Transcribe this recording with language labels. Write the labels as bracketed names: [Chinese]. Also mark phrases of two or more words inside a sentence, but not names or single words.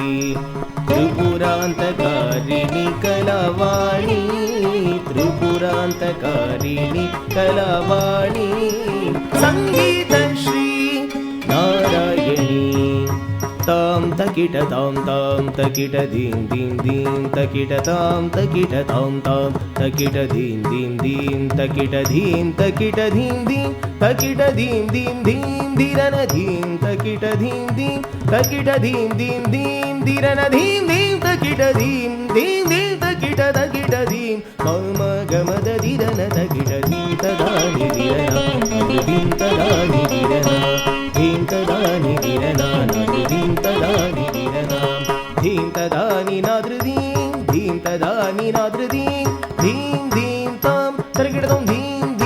[Sanskrit] त्रिपुरान्तकारिणि कलावाणी त्रिपुरान्तकारिणि कलावाणी सङ्गीतश्री नारायणी tam takita tam tam takita dim dim dim takita tam takita tam tam takita dim dim dim takita dim takita dim dim takita dim dim dim dirana dim takita dim dim takita dim dim dim dirana dim dim takita dim dim dim takita takita dim mama gamada dirana takita dim tada ni dirana dim tada ni dirana dim tada ni dirana dim tada ni dirana dim tada ni nadru dim dim tada ni nadru dim dim dim tam tarikidum dim